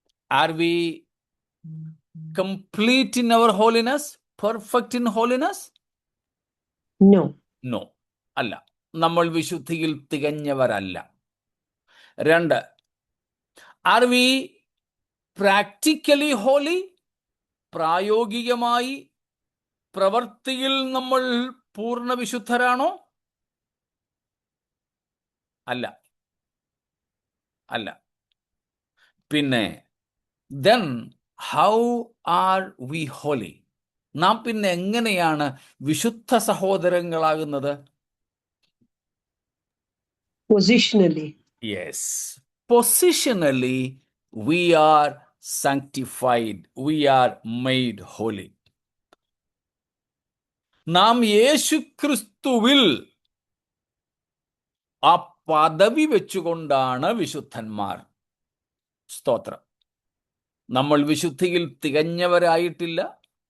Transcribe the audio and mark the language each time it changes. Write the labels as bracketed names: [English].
[English] Are we complete in our holiness? Perfect in holiness? No. [Malayalam] അല്ല, നമ്മൾ വിശുദ്ധിയിൽ തികഞ്ഞവരല്ല. [English] 2, Are we practically holy? [Malayalam] പ്രായോഗികമായി പ്രവൃത്തിയിൽ നമ്മൾ പൂർണ്ണ വിശുദ്ധരാണോ? അല്ല. [English] പിന്നെ then how are we holy? [Malayalam] നാം പിന്നെ എങ്ങനെയാണ് വിശുദ്ധ സഹോദരങ്ങളാകുന്നത്? [English] Positionally. Yes. Positionally we are sanctified. We are made holy. [Malayalam] നാം യേശുക്രിസ്തുവിൽ ആ പദവി വെച്ചുകൊണ്ടാണ് വിശുദ്ധന്മാർ. സ്തോത്രം. നമ്മൾ വിശുദ്ധിയിൽ തികഞ്ഞവരായിട്ടില്ല.